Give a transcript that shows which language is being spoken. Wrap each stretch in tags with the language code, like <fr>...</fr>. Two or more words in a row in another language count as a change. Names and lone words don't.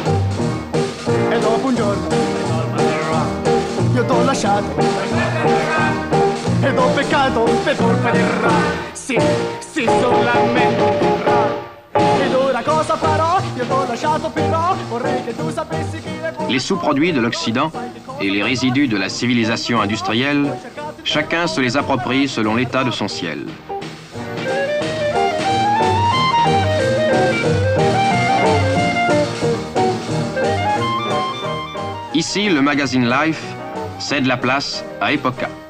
<it>E dopo un giorno io t'ho lasciato ed ho peccato per colpa del rock. Sì, sì, solamente del rock. Ed ora cosa farò? Io t'ho lasciato però, vorrei che tu sapessi che</it> <fr>les sous-produits de l'Occident et les résidus de la civilisation industrielle, chacun se les approprie selon l'état de son ciel. Ici, le magazine Life cède la place à Epoca.</fr>